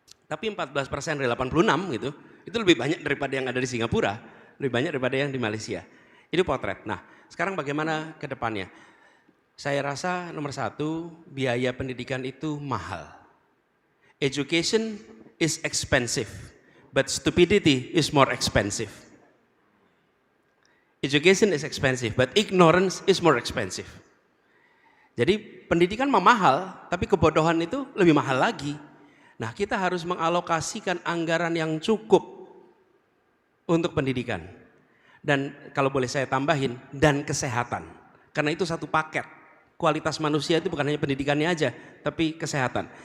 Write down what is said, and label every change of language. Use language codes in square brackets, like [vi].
[id] Tapi 14% dari 86 gitu, itu lebih banyak daripada yang ada di Singapura, lebih banyak daripada yang di Malaysia. Itu potret. Nah, sekarang bagaimana ke depannya? Saya rasa nomor satu, biaya pendidikan itu mahal. [en] Education is expensive, but stupidity is more expensive. Education is expensive, but ignorance is more expensive. [id] Jadi pendidikan mah mahal, tapi kebodohan itu lebih mahal lagi. Nah, kita harus mengalokasikan anggaran yang cukup untuk pendidikan. Dan kalau boleh saya tambahin, dan kesehatan. Karena itu satu paket. Kualitas manusia itu bukan hanya pendidikannya aja, tapi kesehatan.